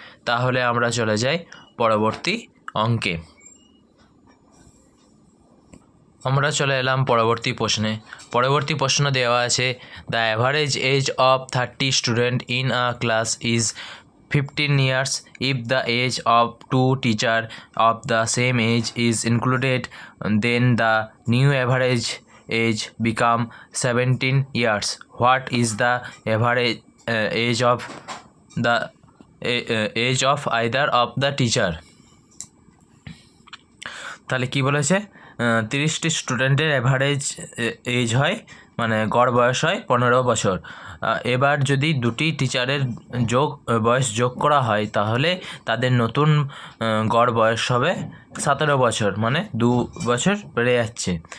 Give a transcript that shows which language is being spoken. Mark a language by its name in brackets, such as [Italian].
[Bangla] তাহলে আমরা চলে যাই পরবর্তী অঙ্কে। আমরা চলে এলাম পরবর্তী প্রশ্নে। পরবর্তী প্রশ্ন দেওয়া আছে, [English] The average age of 30 student in a class is 15 years. If the age of 2 teachers of the same age is included, then the new average age become 17 years. What is the average age of the age of either of the teacher? [Bangla] তাহলে কি বলেছে? 30টি স্টুডেন্টের average age হয়, মানে গড় বয়স হয় 15 বছর। এবার যদি দুটি টিচারের বয়স যোগ করা হয় তাহলে তাদের নতুন গড় বয়স হবে 17 বছর, মানে 2 বছর বেড়ে যাচ্ছে।